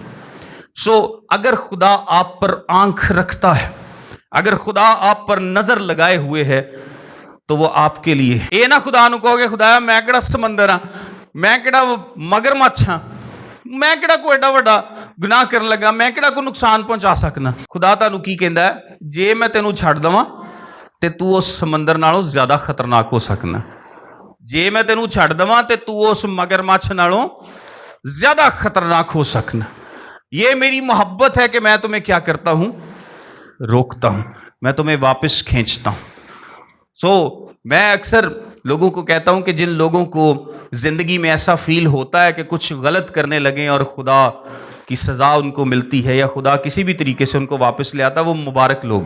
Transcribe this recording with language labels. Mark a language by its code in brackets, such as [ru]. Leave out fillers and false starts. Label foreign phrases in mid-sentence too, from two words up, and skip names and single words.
[ur] اگر خدا آپ پر آنکھ رکھتا ہے, اگر خدا آپ پر نظر لگائے ہوئے ہے, تو وہ آپ کے لیے. [pa] اے نہ خدا نو کہو گے خدایا میں کیڑا سمندر ہاں, میں کیڑا مگرمچھ ہاں, میں کیڑا کوئی ایڈا وڈا گناہ کرن لگا, میں کیڑا کوئی نقصان پہنچا سکنا. خدا تانوں کی کہندا ہے, جے میں تینوں چھڈ دواں تے تو اس سمندر نالوں زیادہ خطرناک ہو سکنا. جے میں تینوں چھڈ دواں تے تو اس مگرمچھ نالوں زیادہ خطرناک ہو سکنا. [ur] یہ میری محبت ہے کہ میں تمہیں کیا کرتا ہوں, روکتا ہوں, میں تمہیں واپس کھینچتا ہوں. میں اکثر لوگوں کو کہتا ہوں کہ جن لوگوں کو زندگی میں ایسا فیل ہوتا ہے کہ کچھ غلط کرنے لگیں اور خدا کی سزا ان کو ملتی ہے یا خدا کسی بھی طریقے سے ان کو واپس لے آتا, وہ مبارک لوگ ہیں.